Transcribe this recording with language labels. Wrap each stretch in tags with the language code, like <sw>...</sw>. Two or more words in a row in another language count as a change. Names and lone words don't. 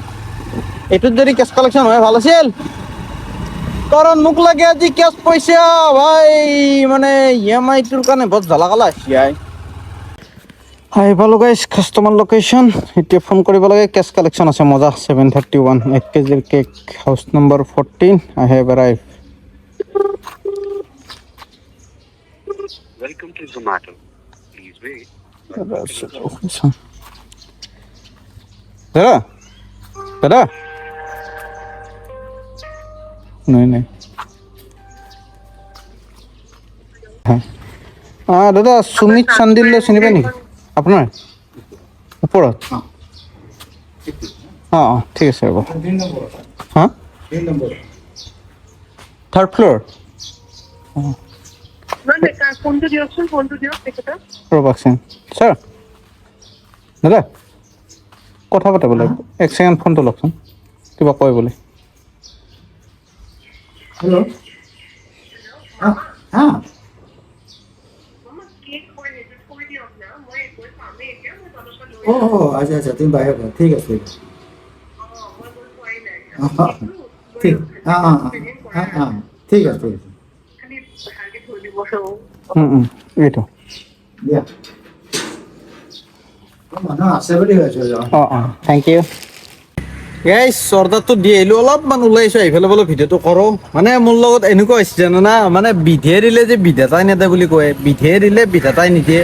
<as>এইটোত যদি</as> <en>cash collection</en> <as>হয় ভাল আছিল, কাৰণ মোক লাগে আজি কেছ পইচা ভাই, মানে EMI-টোৰ কাৰণে বহুত জ্বালা কালা হৈছে। আহি পালোঁ গাইছ কাষ্টমাৰ লোকেশ্যন, এতিয়া ফোন কৰিব লাগে।</as> <en>cash collection</en> <as>আছে মজা, 731 1 কেজিৰ কেক, হাউচ নম্বৰ 14,</as> <en>I have arrive. Welcome to Zomato. Please wait.</en> <as>দাদা দাদা, নাই নাই, দাদা সুমিত চান্দিল্য চিনি পায় নেকি আপোনাৰ? ওপৰত ঠিক আছে ৰ'ব। হা, 3rd ফ্ল'ৰ। ৰ'বকচোন ছাৰ, দাদা কথা পাতে বোলে, 1 ছেকেণ্ড ফোনটো লওকচোন, কিবা কয় বোলে।</as> <hi>हेलो हाँ हाँ अच्छा अच्छा तुम बाहर हो, ठीक है ठीक है हाँ ठीक हाँ हाँ हाँ हाँ ठीक है ठीक है</hi> <as>এইটো দিয়া মানুহ আছে বুলি ভাবিছোঁ</as> <en>thank you</en> <as>গাইছ। অৰ্ডাৰটো দি আহিলোঁ, অলপমান ওলাইছোঁ, আহি পেলাই বোলো ভিডিঅ'টো কৰোঁ। মানে মোৰ লগত এনেকুৱা হৈছে জানানা, মানে বিধে দিলে যে বিধাতাই নেদে বুলি কয়, বিধে দিলে বিধাতাই নিদিয়ে।</as>